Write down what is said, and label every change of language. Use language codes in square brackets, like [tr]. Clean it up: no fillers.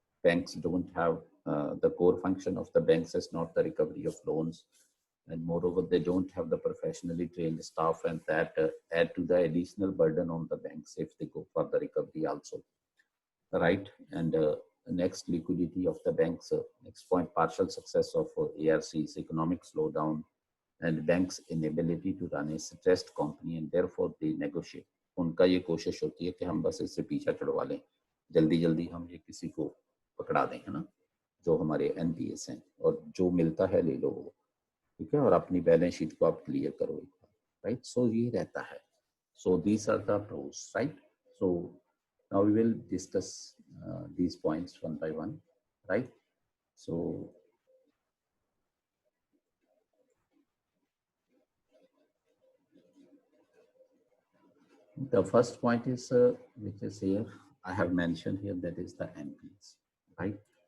[en] Banks don't have the core function of the banks is not the recovery of loans, and moreover they don't have the professionally trained staff, and that add to the additional burden on the banks if they go for the recovery also, right? And next, liquidity of the banks. Next point, partial success of ARCs, economic slowdown, and banks inability to run a stressed company, and therefore they negotiate. [hi] उनका ये कोशिश होती है कि हम बस इससे पीछा छुड़वा लें, जल्दी जल्दी हम ये किसी को पकड़ा दें, है ना, जो हमारे एनपीएस हैं, और जो मिलता है ले लो, ठीक है, और अपनी बैलेंस शीट को आप क्लियर करो, राइट? सो ये रहता है. [en] So these are the pros, right? So now we will discuss these points one by one, right? So the first point is which is here, I have mentioned here, that is the NPAs, right?